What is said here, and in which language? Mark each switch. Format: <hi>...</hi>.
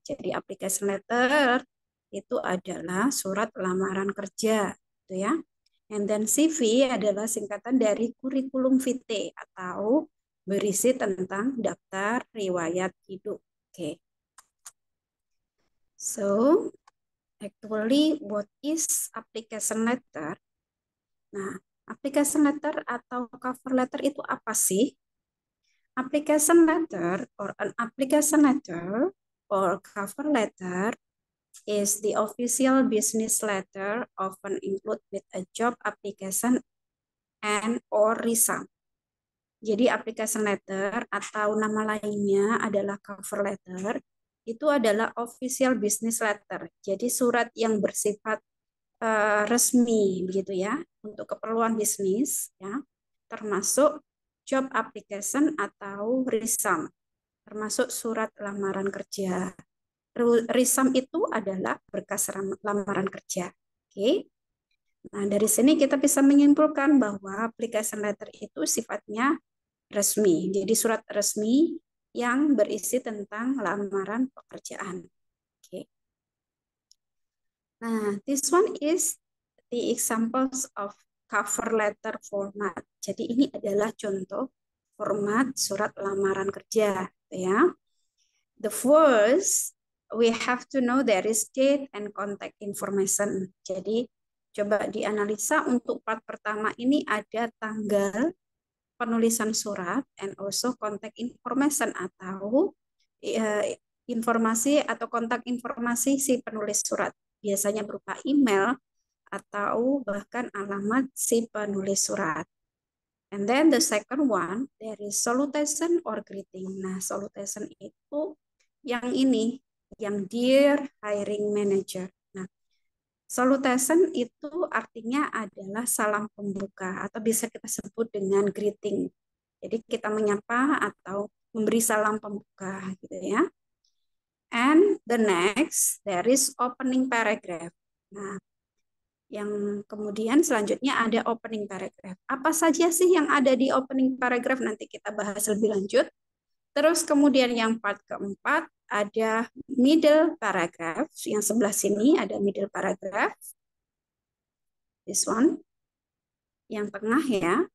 <id>Jadi application letter itu adalah surat lamaran kerja, gitu ya. And then CV adalah singkatan dari kurikulum vitae atau berisi tentang daftar riwayat hidup. Oke.</id> <en>So, actually what is application letter?</en> <id>Nah, application letter atau cover letter itu apa sih?</id> <en>Application letter or an application letter or cover letter is the official business letter often include with a job application and or resume.</en> <id>Jadi application letter atau nama lainnya adalah cover letter itu adalah official business letter. Jadi surat yang bersifat resmi begitu ya untuk keperluan bisnis ya, termasuk job application atau resume, termasuk surat lamaran kerja. Resume itu adalah berkas lamaran kerja. Oke. Nah, dari sini kita bisa menyimpulkan bahwa application letter itu sifatnya resmi. Jadi surat resmi yang berisi tentang lamaran pekerjaan. Oke.</id> <en>Nah, this one is the examples of cover letter format.</en> <id>Jadi ini adalah contoh format surat lamaran kerja, ya.</id> <en>The first, we have to know there is date and contact information.</en> <id>Jadi coba dianalisa untuk part pertama ini ada tanggal penulisan surat</id> <en>and also contact information</en> <id>atau informasi atau kontak informasi si penulis surat. Biasanya berupa email atau bahkan alamat si penulis surat.</id> <en>And then the second one, there is salutation or greeting.</en> <id>Nah, salutation itu yang ini, yang dear hiring manager. Nah, salutation itu artinya adalah salam pembuka atau bisa kita sebut dengan greeting. Jadi kita menyapa atau memberi salam pembuka gitu ya.</id> <en>And the next, there is opening paragraph.</en> <id>Nah, yang kemudian selanjutnya ada opening paragraph. Apa saja sih yang ada di opening paragraph? Nanti kita bahas lebih lanjut. Terus kemudian yang part keempat ada middle paragraph. Yang sebelah sini ada middle paragraph.</id> <en>This one.</en> <id>Yang tengah ya.</id>